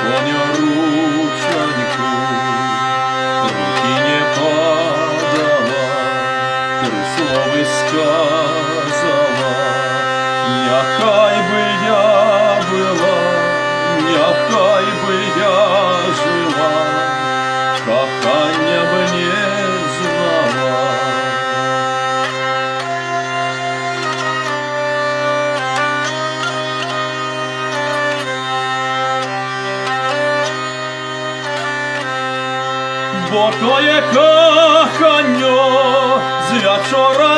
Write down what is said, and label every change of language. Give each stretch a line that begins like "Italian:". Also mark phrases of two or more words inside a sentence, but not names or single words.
Ukrainian: коня ручаньку, руки не падала, три слова сказала,
Belarusian: няхай бы я была, няхай бы я жила, кохання б не знала.
Ukrainian: Бо то є кохання з вечора